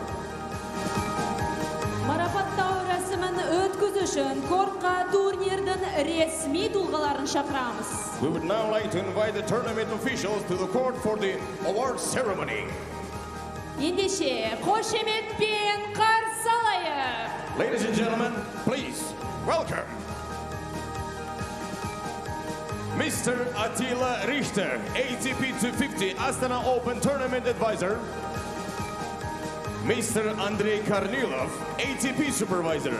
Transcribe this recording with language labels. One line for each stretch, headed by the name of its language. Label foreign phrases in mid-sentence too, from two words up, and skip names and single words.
Kazakh: Марапаттау рәсімін өткізу үшін кортқа турнирдің ресми тұлғаларын шақырамыз.
English: We would now like to invite the tournament officials to the court for the award ceremony.
Kazakh: Ендеше, қошеметпен қарсы алайық.
English: Ladies and gentlemen, please welcome Mr. Attila Richter, ATP 250 Astana Open Tournament Advisor. Mr. Andrei Kornilov, ATP Supervisor.